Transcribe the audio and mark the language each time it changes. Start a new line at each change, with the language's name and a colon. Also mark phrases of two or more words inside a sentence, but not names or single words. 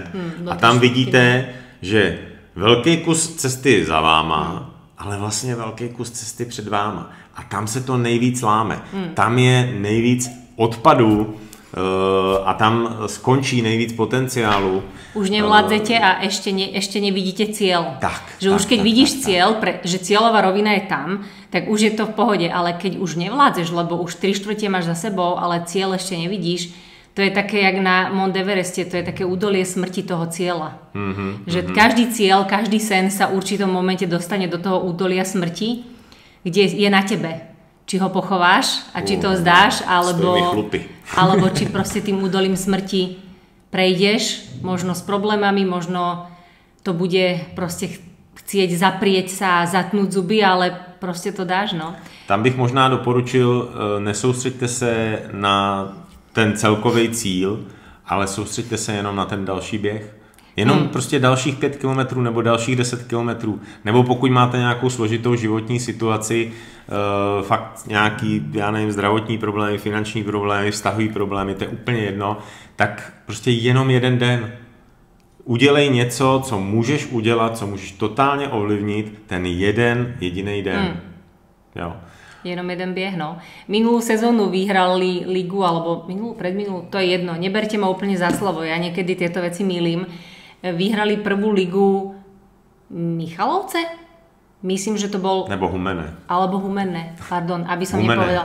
Czech: A tam vidíte, že velký kus cesty za váma, ale vlastně velký kus cesty před váma. A tam se to nejvíc láme. Tam je nejvíc odpadů a tam skončí nejvíc potenciálu.
Slovak: Už nevládzete a ešte nevidíte cieľ. Že už keď vidíš cieľ, že cieľová rovina je tam, tak už je to v pohode, ale keď už nevládzeš, lebo už 3/4 máš za sebou, ale cieľ ešte nevidíš, to je také jak na Mount Evereste, to je také údolie smrti toho cieľa. Že každý cieľ, každý sen sa v určitom momente dostane do toho údolia smrti, kde je na tebe. Či ho pochováš a či to zdáš, alebo či proste tým údolím smrti prejdeš, možno s problémami, možno to bude proste chcieť zaprieť sa, zatnúť zuby, ale proste to dáš, no.
Czech: Tam bych možná doporučil, nesoustřeďte se na ten celkový cíl, ale soustřeďte se jenom na ten další běh. Jenom prostě dalších 5 kilometrů nebo dalších 10 kilometrů. Nebo pokud máte nějakou složitou životní situaci, fakt nějaký, já nevím, zdravotní problémy, finanční problémy, vztahový problémy, to je úplně jedno, tak prostě jenom jeden den. Udělej něco, co můžeš udělat, co můžeš totálně ovlivnit ten jeden jediný den. Jo. Jenom jeden bieh, no.
Slovak: Minulú sezónu vyhrali ligu, alebo predminulú, to je jedno. Neberte ma úplne za slovo, ja niekedy tieto veci mýlim. Vyhrali prvú ligu Michalovce? Myslím, že to bol...
Czech: Nebo Humenné.
Slovak: Alebo Humenné, pardon, aby som nepovedala.